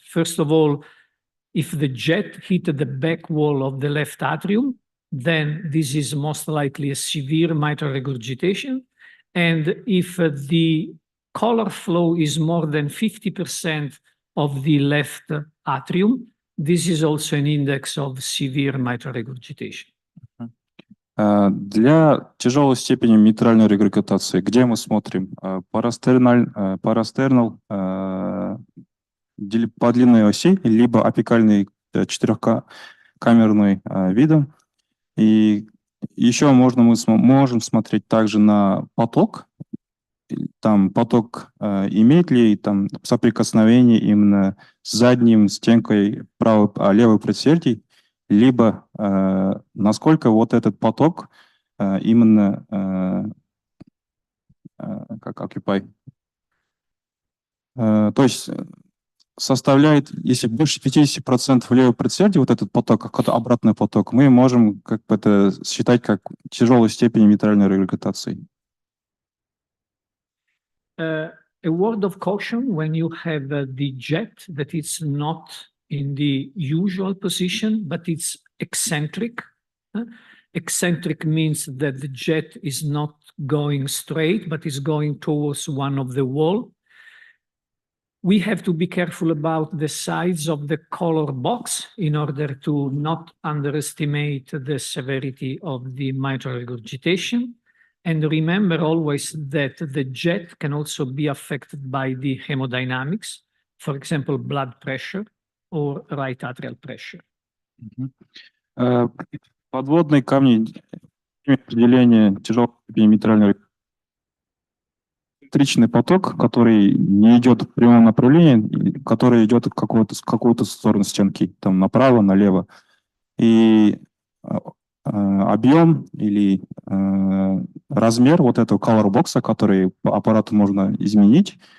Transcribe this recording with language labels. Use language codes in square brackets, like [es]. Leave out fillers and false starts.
[en] First of all, if the jet hit the back wall of the left atrium, then this is most likely a severe mitral regurgitation. And if the color flow is more than 50% of the left atrium, this is also an index of severe mitral regurgitation. [ru] Для тяжелой степени митральной регургитации, где мы смотрим? Парастернал по длинной оси, либо апикальный четырехкамерный видом. И еще мы можем смотреть также на поток. Там поток имеет ли там соприкосновение именно с задним стенкой левой предсердий, либо насколько вот этот поток именно как [en] occupy, [ru] то есть составляет, если больше 50% левой предсердий, вот этот поток, какой-то обратный поток, мы можем как бы это считать как тяжелой степени митральной регургитации. [en] A word of caution when you have the jet that it's not in the usual position, but it's eccentric. Eccentric means that the jet is not going straight, but is going towards one of the wall. We have to be careful about the size of the color box in order to not underestimate the severity of the mitral regurgitation. And remember always that the jet can also be affected by the hemodynamics, for example, blood pressure or right atrial pressure. [ru] Подводные камни определения тяжелой степени митральной электричный поток, который не идет в прямом направлении, который идет в какую-то сторону стенки, там направо, налево. И объем или размер вот этого color box, который по аппарату можно изменить.